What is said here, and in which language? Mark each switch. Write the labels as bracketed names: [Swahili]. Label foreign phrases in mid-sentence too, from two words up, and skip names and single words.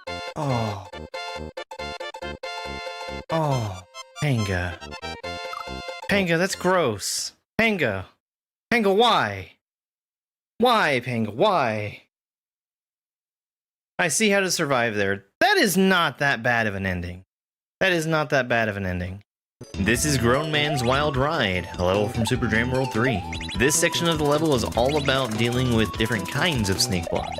[English] Oh. Oh. Panga. Panga, that's gross. Panga. Panga, why? Why, Panga, why? I see how to survive there. That is not that bad of an ending. That is not that bad of an ending. This is Grown Man's Wild Ride, a level from Super Dram World 3. This section of the level is all about dealing with different kinds of snake blocks.